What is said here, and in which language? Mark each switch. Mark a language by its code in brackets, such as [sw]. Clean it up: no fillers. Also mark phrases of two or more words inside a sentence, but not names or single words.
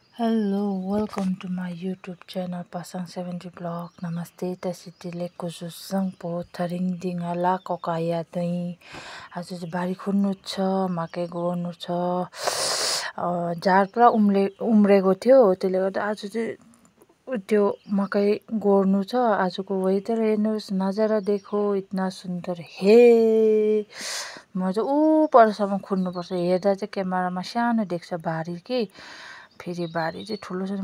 [en] Hello, welcome to my YouTube channel Pasang 70 Vlog. [ne] Namaste, [taj] tasitile kususang po tharing dingala ko kaya dai. [ne] आज चाहिँ बारी खन्नु छ, मकै गोड्नु छ। झार पुरा उम्रेको थियो, त्यसले गर्दा आज चाहिँ त्यो मकै गोड्नु छ। आजको वेदर हेर्नुहोस्, [hi] नजारा देखो इतना सुन्दर हे। [ne] म चाहिँ ऊ परसम्म खुन्नुपर्छ। हेर्दा चाहिँ क्यामेरामा सानो देख्छ बारी कि फेरि बारी चाहिँ ठुलो छ।